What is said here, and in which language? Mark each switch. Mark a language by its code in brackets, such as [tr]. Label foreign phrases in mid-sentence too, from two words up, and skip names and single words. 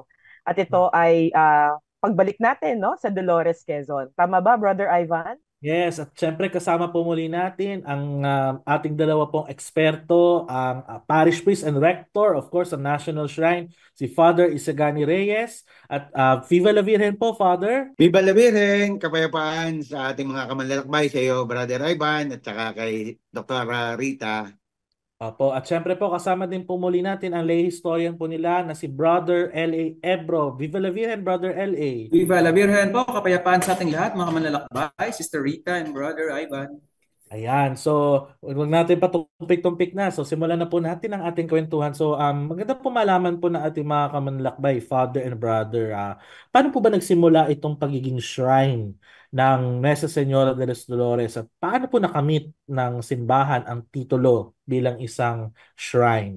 [tl] At ito ay pagbalik natin, no, sa Dolores, Quezon. Tama ba, Brother Ivan? Yes, at syempre kasama po muli natin ang ating dalawa pong eksperto, ang [en] Parish Priest and Rector, of course, [tl] sa National Shrine, si Father Isagani Reyes. At [es] Viva la Virgen [tl] po, Father! [es] Viva la Virgen, [tl] kapayapaan sa ating mga kamanlalakbay, sa iyo, Brother Ivan, at saka kay Dr. Rita. Opo, at syempre po kasama din po muli natin ang [en] lay historian [tl] po nila na si Brother L.A. Ebro. [es] Viva la Virgen, Brother L.A. Viva la Virgen [tl] po, kapayapaan sa ating lahat, mga manlalakbay, Sister Rita and Brother Ivan. Ayan, so huwag natin patumpik-tumpik na. So simulan na po natin ang ating kwentuhan. So maganda po malaman po na ating mga kamanlakbay, [en] father and brother. [tl] Paano po ba nagsimula itong pagiging shrine ng Nuestra Señora de los Dolores at paano po nakamit ng simbahan ang titulo bilang isang shrine?